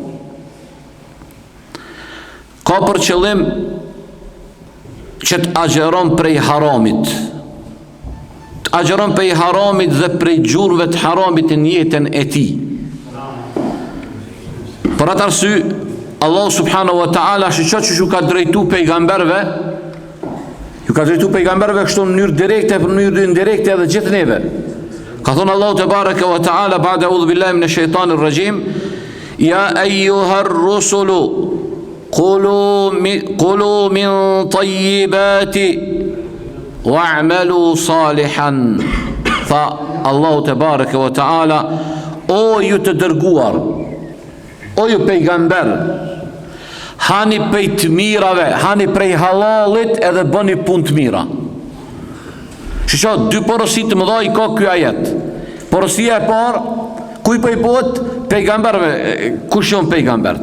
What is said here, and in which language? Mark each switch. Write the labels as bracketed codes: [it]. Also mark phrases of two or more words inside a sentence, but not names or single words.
[sq] Ka për qëllim që të agjeron prej haramit. Të agjeron prej haramit dhe prej gjurve të haramit në jetën e tij. Për atë arsye [ar] الله سبحانه وتعالى [sq] që ju ka drejtu pejgamberve, kështu në mënyrë direkte, për mënyrë indirekte edhe gjithë neve. Ka thonë Allahu [ar] تبارك وتعالى بعد أعوذ بالله من الشيطان الرجيم يا أيها الرسل قولوا من الطيبات واعملوا صالحا. [sq] Tha Allahu [ar] تبارك وتعالى, [sq] o ju të dërguar, o ju pejgamber, hani prej të mirave, hani prej halalit edhe bëni punë të mira. Shqo, dy porosit të mëdha i ka ky ajet. Porosia e parë, kuj po i bëhet pejgamberve, kush janë pejgambert?